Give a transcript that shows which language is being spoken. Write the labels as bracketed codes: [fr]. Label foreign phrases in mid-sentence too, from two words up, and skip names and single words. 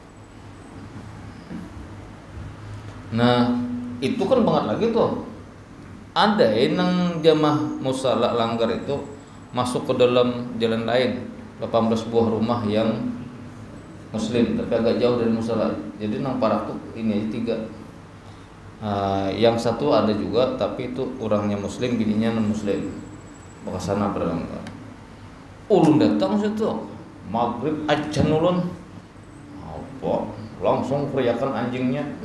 [id] Nah, itu kan banget lagi tuh. Ada yang jamaah musala langgar itu masuk ke dalam jalan lain, 18 buah rumah yang muslim tapi agak jauh dari musala. [bjn] Jadi nang parak tuh ini aja 3. [id] Yang satu ada juga tapi itu orangnya muslim, bininya non muslim. Maka sana berangkat. [bjn] Ulun datang situ maghrib ajan ulun. [id] Apa? Langsung teriakan anjingnya.